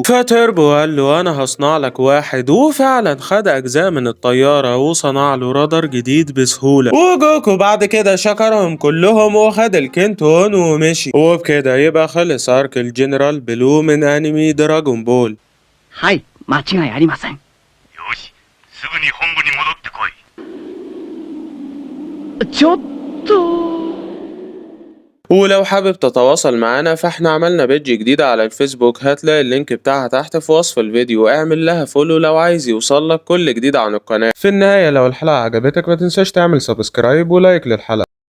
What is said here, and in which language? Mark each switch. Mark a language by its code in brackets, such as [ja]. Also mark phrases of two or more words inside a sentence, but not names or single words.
[ar] فتوربو قال له أنا هصنع لك واحد، وفعلا خد أجزاء من الطيارة وصنع له رادار جديد بسهولة. وجوكو بعد كده شكرهم كلهم وخد الكنتون ومشي. وبكده يبقى خلص أرك الجنرال بلو من أنمي دراجون بول. [ja] はい、間違いありません。よし、すぐに本部に戻ってこい。ちょっと。 [ar] ولو حابب تتواصل معانا فاحنا عملنا بيدج جديدة على الفيسبوك، هتلاقي اللينك بتاعها تحت في وصف الفيديو. اعمل لها فولو لو عايز يوصلك كل جديد عن القناة. في النهاية لو الحلقة عجبتك ما تنساش تعمل سبسكرايب ولايك للحلقة.